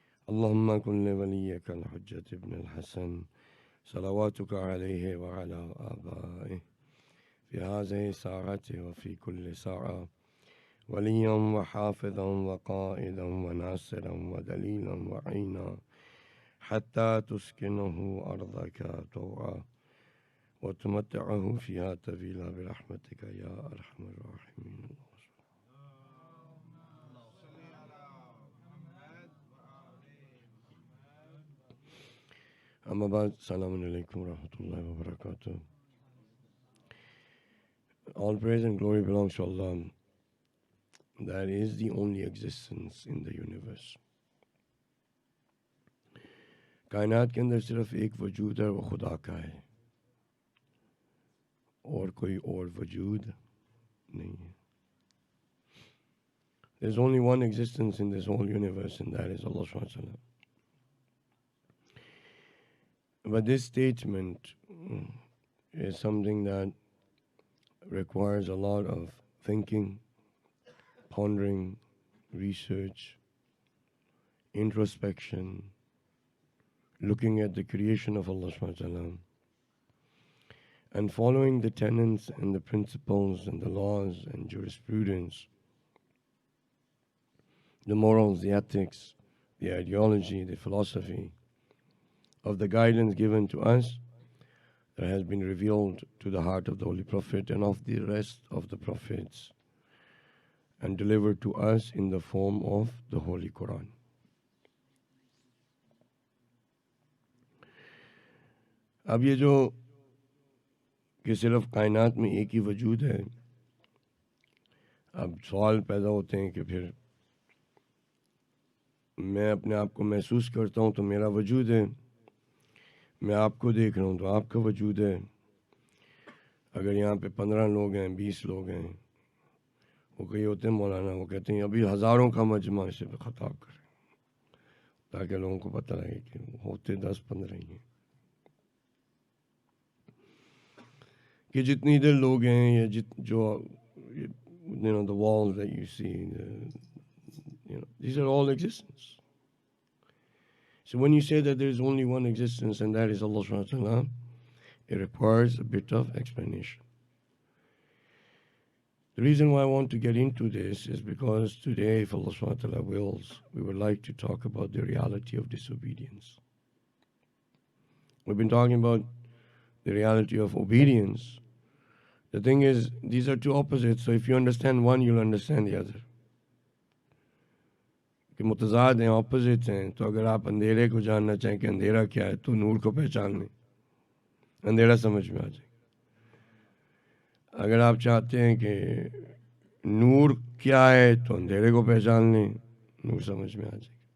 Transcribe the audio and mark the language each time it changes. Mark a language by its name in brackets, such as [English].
[Arabic] اللهم كن لوليك الحجة ابن الحسن صلواتك عليه وعلى آبائه في هذه الساعة وفي كل ساعة وليا وحافظا وقائدا وناصرا ودليلا وعينا حتى تسكنه أرضك طوعا وتمتعه فيها طويلا برحمتك يا أرحم الراحمين. أما بعد السلام عليكم ورحمة الله وبركاته. [English] All praise and glory belongs to Allah. That is the only existence in the universe. [Urdu] کائنات کے اندر صرف ایک وجود ہے، وہ خدا کا ہے، اور کوئی اور وجود نہیں ہے. [English] There's only one existence in this whole universe, and that is Allah subhanahu wa ta'ala. But this statement is something that requires a lot of thinking, pondering, research, introspection, looking at the creation of Allah subhanahu wa ta'ala, and following the tenets and the principles and the laws and jurisprudence, the morals, the ethics, the ideology, the philosophy of the guidance given to us that has been revealed to the heart of the Holy Prophet and of the rest of the prophets and delivered to us in the form of the Holy Quran. [Urdu] اب یہ جو کہ صرف کائنات میں ایک ہی وجود ہے، اب سوال پیدا ہوتے ہیں کہ پھر میں اپنے آپ کو محسوس کرتا ہوں تو میرا وجود ہے، میں آپ کو دیکھ رہا ہوں تو آپ کا وجود ہے. اگر یہاں پہ 15 لوگ ہیں، 20 لوگ ہیں، وہ کئی ہوتے ہیں مولانا، وہ کہتے ہیں ابھی ہزاروں کا مجمع اسے پہ خطاب کریں تاکہ لوگوں کو پتہ لگے کہ ہوتے 10-15 ہی ہیں. کہ جتنی ادھر لوگ ہیں یا جو [English] the walls that you see, these are all existence. So when you say that there is only one existence and that is Allah subhanahu wa ta'ala, it requires a bit of explanation. The reason why I want to get into this is because today, if Allah subhanahu wa ta'ala wills, we would like to talk about the reality of disobedience. We've been talking about the reality of obedience. The thing is, these are two opposites, so if you understand one, you'll understand the other. [Urdu] کہ متضاد ہیں، opposite ہیں، تو اگر آپ اندھیرے کو جاننا چاہیں کہ اندھیرا کیا ہے تو نور کو پہچان لیں، اندھیرا سمجھ میں آ جائے. اگر آپ چاہتے ہیں کہ نور کیا ہے تو اندھیرے کو پہچان لیں، نور سمجھ میں آ جائے.